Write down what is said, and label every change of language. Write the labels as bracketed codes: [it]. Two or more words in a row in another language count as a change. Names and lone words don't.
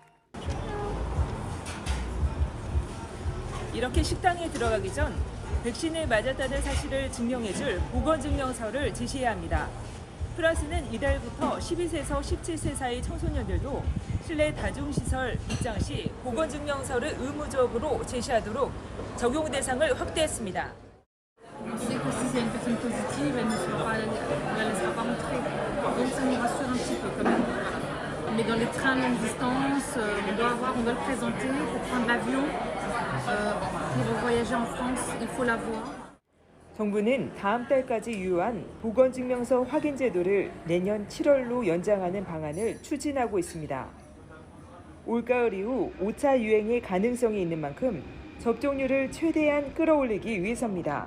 [ko] 이렇게 식당에 들어가기 전 백신을 맞았다는 사실을 증명해줄 보건증명서를 제시해야 합니다. 프랑스는 이달부터 12세에서 17세 사이 청소년들도 실내 다중시설 입장 시 보건증명서를 의무적으로 제시하도록 적용 대상을 확대했습니다. [fr] On sait que si c'est une personne positive, elle ne laissera pas rentrer. Donc ça nous rassure un petit peu quand même. Mais dans les trains longue distance, on doit le présenter pour prendre l'avion. Pour voyager en France, il faut l'avoir. [ko] 정부는 다음 달까지 유효한 보건증명서 확인 제도를 내년 7월로 연장하는 방안을 추진하고 있습니다. 올가을 이후 5차 유행의 가능성이 있는 만큼 접종률을 최대한 끌어올리기 위해서입니다.